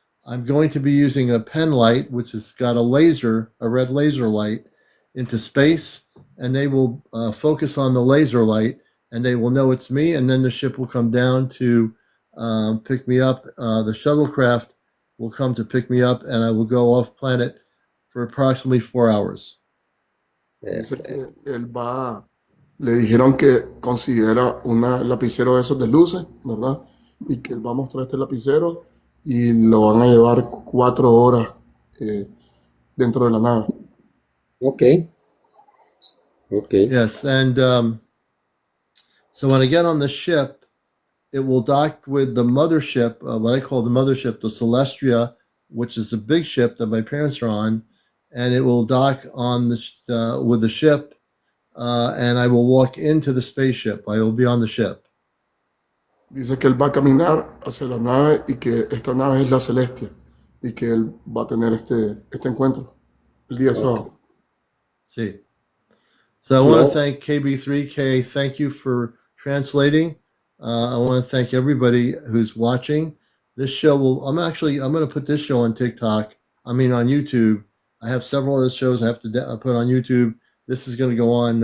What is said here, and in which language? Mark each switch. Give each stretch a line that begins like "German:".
English: I'm going to be using a pen light, which has got a red laser light, into space, and they will focus on the laser light, and they will know it's me, and then the ship will come down to pick me up. The shuttlecraft will come to pick me up, and I will go off planet for approximately 4 hours.
Spanish: Dice que él le dijeron que considera un lapicero de esos de luces, ¿verdad? Y que él va a mostrar este lapicero y lo van a llevar 4 horas dentro de la nave. Ok, ok.
English: Yes, and so when I get on the ship, it will dock with the mothership, what I call the mothership, the Celestia, which is the big ship that my parents are on, and it will dock on with the ship, and I will walk into the spaceship. I will be on the ship.
Spanish: Dice que él va a caminar hacia la nave y que esta nave es la Celestia y que él va a tener este encuentro el día sábado.
English: See. So I want No. to thank KB3K. Thank you for translating. I want to thank everybody who's watching. This show I'm going to put this show on TikTok. I mean, on YouTube. I have several other shows I have to put on YouTube. This is going to go on.